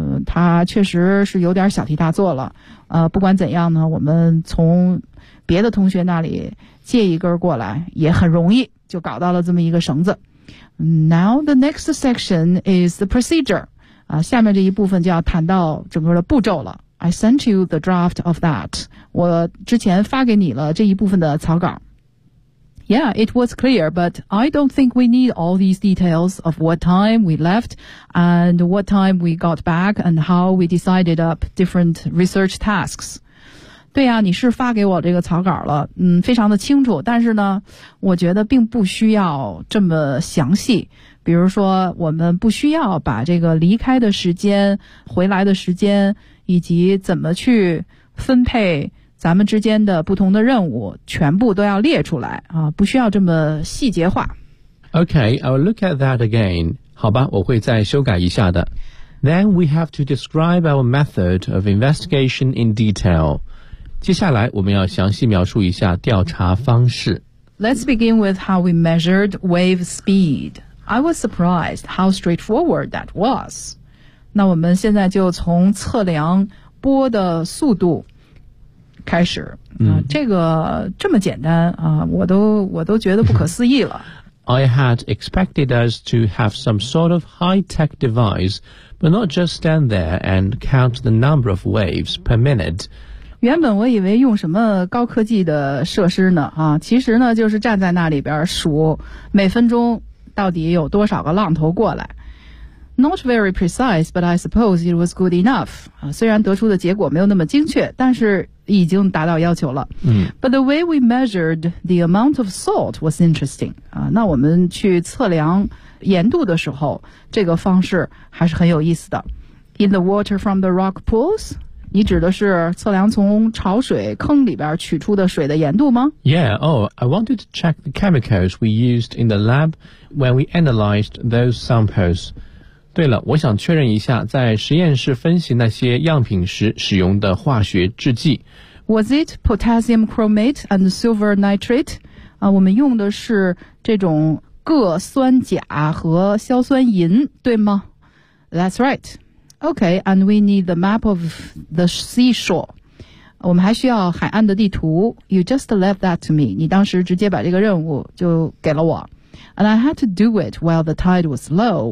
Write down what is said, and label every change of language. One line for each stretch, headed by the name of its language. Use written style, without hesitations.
Chinese: 他确实是有点小题大做了。不管怎样呢，我们从别的同学那里借一根过来也很容易，就搞到了这么一个绳子。
English: Now the next section is the procedure.
Chinese: 下面这一部分就要谈到整个的步骤了。
English: I sent you the draft of that.
Chinese: 我之前发给你了这一部分的草稿。
English: Yeah, it was clear, but I don't think we need all these details of what time we left and what time we got back and how we decided up different research tasks.
Chinese: 对啊，你是发给我这个草稿了，非常的清楚，但是呢，我觉得并不需要这么详细。比如说，我们不需要把这个离开的时间、回来的时间以及怎么去分配咱们之间的不同的任务全部都要列出来啊，不需要这么细节化。
English: OK, I'll look at that again.
Chinese: 好吧，我会再修改一下的。
English: Then we have to describe our method of investigation in detail.
Chinese: 接下来我们要详细描述一下调查方式。
English: Let's begin with how we measured wave speed. I was surprised how straightforward that was.
Chinese: 那我们现在就从测量波的速度开始，这个这么简单啊，我都觉得不可思议了。
English: I had expected us to have some sort of high-tech device, but not just stand there and count the number of waves per minute.
Chinese: 原本我以为用什么高科技的设施呢啊，其实呢就是站在那里边数每分钟到底有多少个浪头过来。
English: Not very precise, but I suppose it was good enough.
Chinese: 虽然得出的结果没有那么精确，但是已经达到要求了。
English: But the way we measured the amount of salt was interesting.
Chinese: 那我们去测量盐度的时候，这个方式还是很有意思的。
English: In the water from the rock pools?
Chinese: 你指的是测量从潮水坑里边取出的水的盐度吗？
English: Yeah, oh, I wanted to check the chemicals we used in the lab when we analyzed those samples.
Chinese: 对了，我想确认一下在实验室分析那些样品时使用的化学制剂。
English: Was it potassium chromate and silver nitrate?
Chinese: 啊，我们用的是这种铬酸钾和硝酸银，对吗？
English: That's right. Okay, and we need the map of the seashore.
Chinese: 我们还需要海岸的地图。
English: You just left that to me.
Chinese: 你当时直接把这个任务就给了我。
English: And I had to do it while the tide was low.